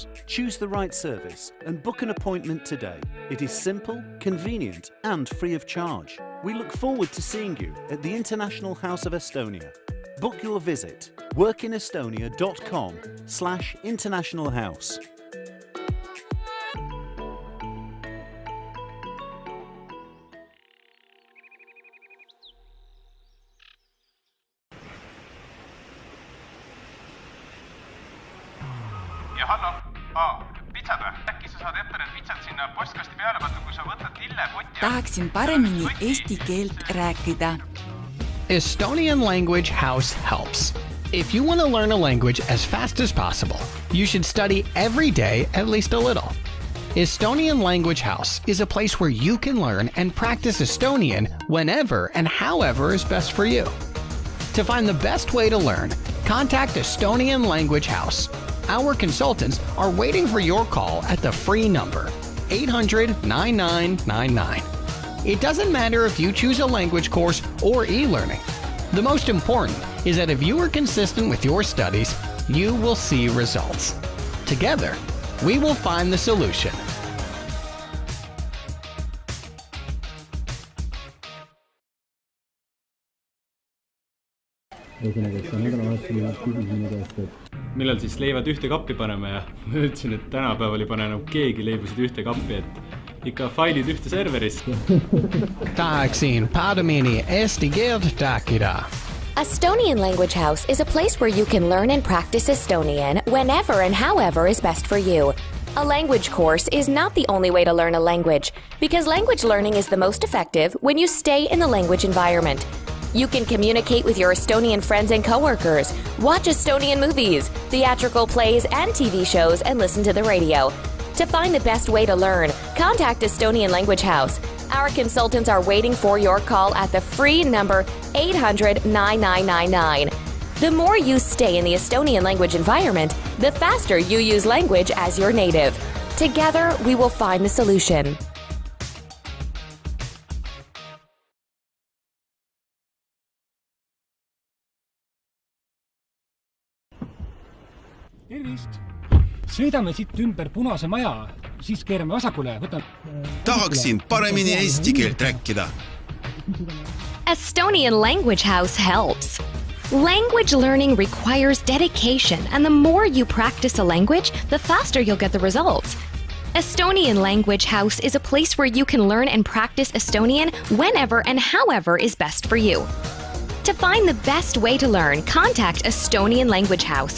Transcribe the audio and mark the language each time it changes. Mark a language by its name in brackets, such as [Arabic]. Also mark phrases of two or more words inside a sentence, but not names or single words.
[English] Choose the right service and book an appointment today. It is simple, convenient and free of charge. We look forward to seeing you at the International House of Estonia. Book your visit workinestonia.com/international house. [Estonian] Ja hallo, pitsad või? Äkki sa saad ette need pitsad sinna postkasti peale panna, kui sa võtad lillepotti? Tahaksin paremini eesti keelt rääkida. [English] Estonian Language House helps. If you want to learn a language as fast as possible, you should study every day at least a little. Estonian Language House is a place where you can learn and practice Estonian whenever and however is best for you. To find the best way to learn, contact Estonian Language House. Our consultants are waiting for your call at the free number 800-9999. It doesn't matter if you choose a language course or e-learning. The most important is that if you are consistent with your studies, you will see results. Together, we will find the solution. [Estonian] Millal siis leivad ühte kappi paneme ja ma ütlesin, et tänapäeval ei pane enam keegi leibusid ühte kappi, et ikka failid ühte serverisse. Tahaksin paremini eesti keelt rääkida. [English] Estonian Language House is a place where you can learn and practice Estonian whenever and however is best for you. A language course is not the only way to learn a language, because language learning is the most effective when you stay in the language environment. You can communicate with your Estonian friends and coworkers, watch Estonian movies, theatrical plays and TV shows, and listen to the radio. To find the best way to learn, contact Estonian Language House. Our consultants are waiting for your call at the free number 800-9999. The more you stay in the Estonian language environment, the faster you use language as your native. Together, we will find the solution. [Estonian] Tervist! Sõidame siit ümber punase maja, siis keerame vasakule. Tahaksin paremini eesti keelt rääkida. [English] Estonian Language House helps. Language learning requires dedication, and the more you practice a language, the faster you'll get the results. Estonian Language House is a place where you can learn and practice Estonian whenever and however is best for you. To find the best way to learn, contact Estonian Language House.